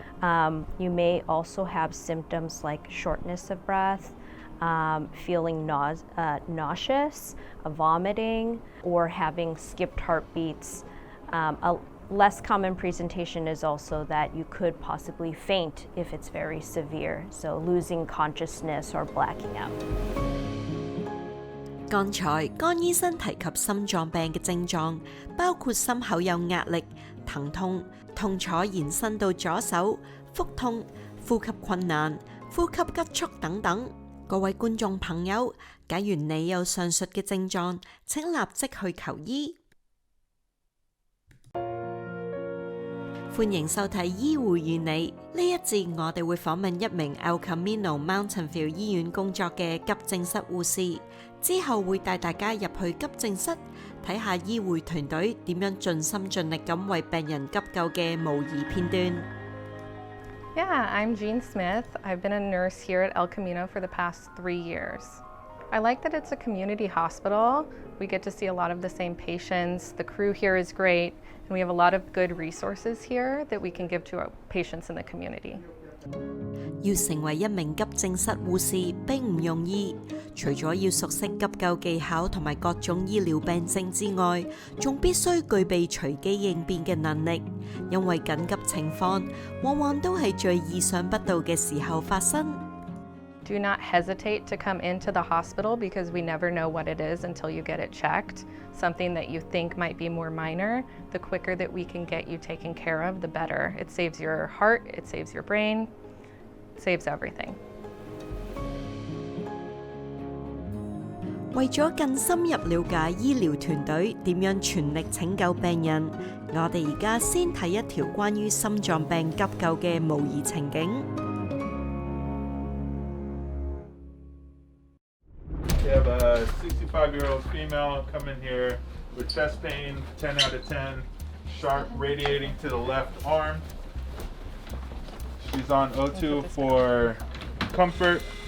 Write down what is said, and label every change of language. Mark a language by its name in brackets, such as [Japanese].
[English] You may also have symptoms like shortness of breath, feeling nauseous, vomiting, or having skipped heartbeats. A less common presentation is also that you could possibly faint if it's very severe, so losing consciousness or blacking out. [Cantonese] 剛才江醫生提及心臟病嘅症狀，包括心口有壓力、疼痛、痛楚延伸到左手、腹痛、呼吸困難、呼吸急促等等。各位觀眾朋友，假如你有上述嘅症狀，請立即去求醫。歡迎收睇醫護與你，呢一節我哋會訪問一名 Camino Mountain View 醫院工作嘅急症室護士，之後會帶大家入去急症室睇下醫護團隊點樣盡心盡力咁為病人急救嘅模擬片段。 [English] Yeah, I'm Jean Smith. I've been a nurse here at El Camino for the past 3 years. I like that it's a community hospital. We get to see a lot of the same patients. The crew here is great, and we have a lot of good resources here that we can give to our patients in the community. [Cantonese] 要成為一名急症室護士並唔容易，除咗要熟悉急救技巧同埋各種醫療病症之外，仲必須具備隨機應變嘅能力，因為緊急情況往往都係最意想不到嘅時候發生。 [English] Do not hesitate to come into the hospital because we never know what it is until you get it checked. Something that you think might be more minor, the quicker that we can get you taken care of, the better. It saves your heart, it saves your brain, it saves everything. [Cantonese] 為咗更深入了解醫療團隊點樣全力拯救病人，我哋而家先睇一條關於心臟病急救嘅模擬情景。 [English] We have a 65-year-old female coming here with chest pain, 10 out of 10, sharp radiating to the left arm. She's on O2 for comfort.